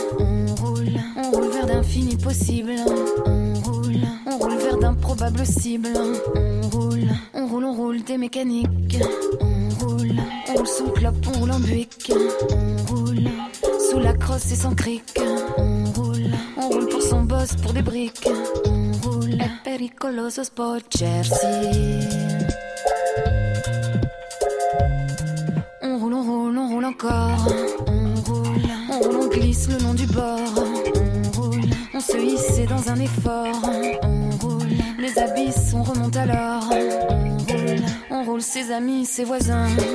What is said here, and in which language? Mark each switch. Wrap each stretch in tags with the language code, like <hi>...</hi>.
<fr>On roule vers d'infini possible. On roule vers d'improbables cibles. On roule, des mécaniques. On roule sans clope, on roule en buick. On roule, sous la crosse et sans cric. On roule pour son boss, pour des briques. On roule,</fr> <it>è pericoloso spocersi.</it> <fr>On roule encore. On roule, on glisse le long du bord. On se hisse et dans un effort. On roule, les abysses, on remonte alors. On roule ses amis, ses voisins.</fr>